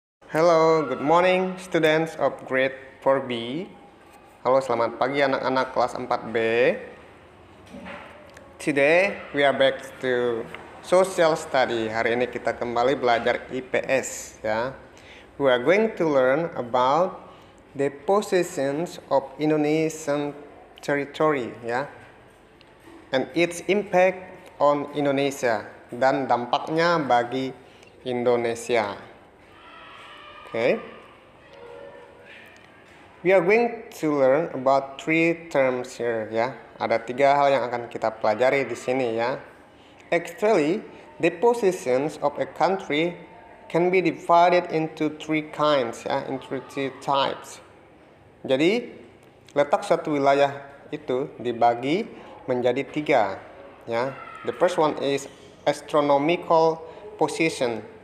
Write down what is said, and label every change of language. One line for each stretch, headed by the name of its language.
English: Hello, good morning students of grade 4B.
Indonesian: Halo, selamat pagi anak-anak kelas 4B.
English: Today we are back to social study.
Indonesian: Hari ini kita kembali belajar IPS ya.
English: We are going to learn about the possessions of Indonesian territory ya. And its impact on Indonesia
Indonesian: dan dampaknya bagi Indonesia.
English: Okay. We are going to learn about three terms here ya.
Indonesian: Ada 3 hal yang akan kita pelajari di sini ya.
English: Actually, the possessions of a country can be divided into 3 kinds ya, into 3 types.
Indonesian: Jadi, letak suatu wilayah itu dibagi menjadi 3 ya.
English: The first one is astronomical position.